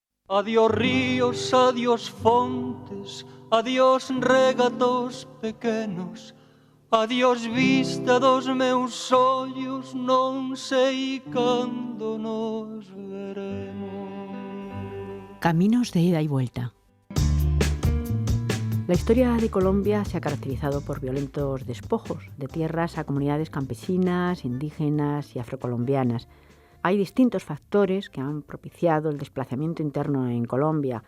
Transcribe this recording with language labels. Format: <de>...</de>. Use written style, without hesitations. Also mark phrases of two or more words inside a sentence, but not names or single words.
<gl>Adiós ríos, adiós fontes, adiós regatos pequenos, adiós vista dos meus ollos, non sei cando nos veremos.</gl> <es>Caminos de ida y vuelta. La historia de Colombia se ha caracterizado por violentos despojos de tierras a comunidades campesinas, indígenas y afrocolombianas. Hay distintos factores que han propiciado el desplazamiento interno en Colombia.</es>